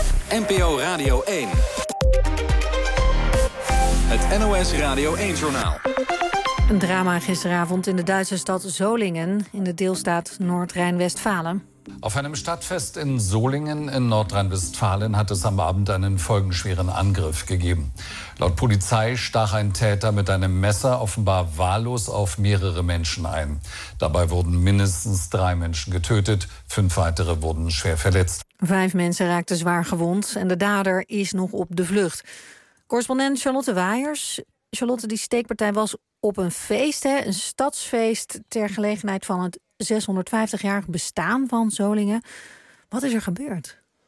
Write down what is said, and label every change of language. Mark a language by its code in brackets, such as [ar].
[nl] NPO Radio 1. Het NOS Radio 1-journaal. Een drama gisteravond in de Duitse stad Solingen, in de deelstaat Noord-Rijn-Westfalen. [de] Auf einem Stadtfest in Solingen in Nordrhein-Westfalen hat es am Abend einen folgenschweren Angriff gegeben. Laut Polizei stach ein Täter mit einem Messer offenbar wahllos auf mehrere Menschen ein. Dabei wurden mindestens 3 Menschen getötet, 5 weitere wurden schwer verletzt. [nl] 5 Menschen raakten zwaar gewond en de dader is nog op de vlucht. Correspondent Charlotte Waiers. Charlotte, die steekpartij was op een feest, hè, een stadsfeest ter gelegenheid van het 650-jarig bestaan van Solingen. Wat is er gebeurd?